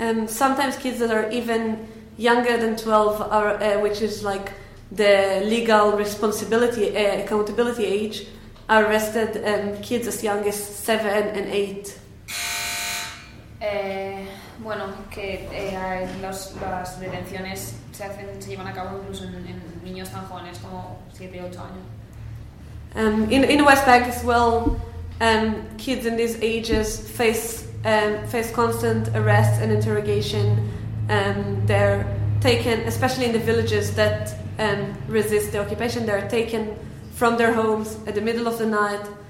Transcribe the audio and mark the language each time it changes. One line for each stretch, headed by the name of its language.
English: Sometimes kids that are even younger than 12 are, which is like the legal responsibility, accountability age, are arrested. Kids as young as 7 and 8.
Spanish: Bueno, que las detenciones se llevan a cabo incluso en niños tan jóvenes como 7 o 8 años.
English: In the West Bank as well, kids in these ages face constant arrests and interrogation. They're taken, especially in the villages that resist the occupation, they're taken from their homes at the middle of the night.